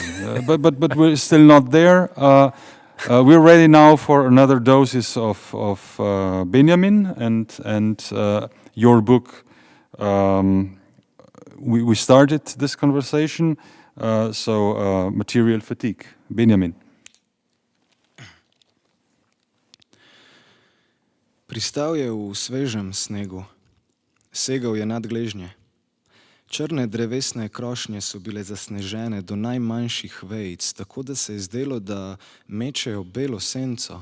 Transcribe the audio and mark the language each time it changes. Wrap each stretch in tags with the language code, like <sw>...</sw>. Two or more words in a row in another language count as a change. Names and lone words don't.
<en>But we're still not there. We're ready now for another doses of Benjamin and your book. We started this conversation, so material fatigue. Benjamin.</en> <sl>Pristal je v svežem snegu. Segal je nad gležnje. Črne drevesne krošnje so bile zasnežene do najmanjših vejic, tako da se je zdelo, da mečejo belo senco.</sl>